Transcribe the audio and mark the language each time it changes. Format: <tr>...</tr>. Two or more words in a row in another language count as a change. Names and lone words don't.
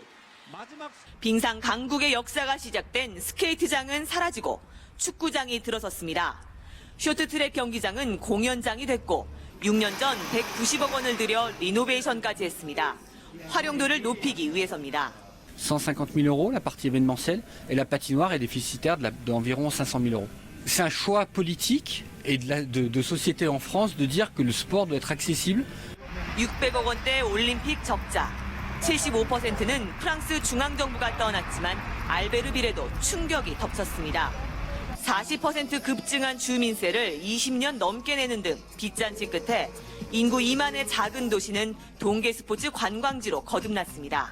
<ko>빙상 강국의 역사가 시작된 스케이트장은 사라지고 축구장이 들어섰습니다. 쇼트트랙 경기장은 공연장이 됐고 6년 전 190억 원을 들여 리노베이션까지 했습니다. 활용도를 높이기 위해서입니다.</ko> <fr>150 000 euros la partie événementielle et la patinoire est déficitaire d'environ 500 000 euros. C'est un choix politique et de société en France de dire que le sport doit être accessible.</fr> <ko>600억 원대 올림픽 적자. 75%는 프랑스 중앙정부가 떠났지만 알베르빌에도 충격이 덮쳤습니다. 40% 급증한 주민세를 20년 넘게 내는 등 빚잔치 끝에 인구 2만의 작은 도시는 동계 스포츠 관광지로 거듭났습니다.</ko>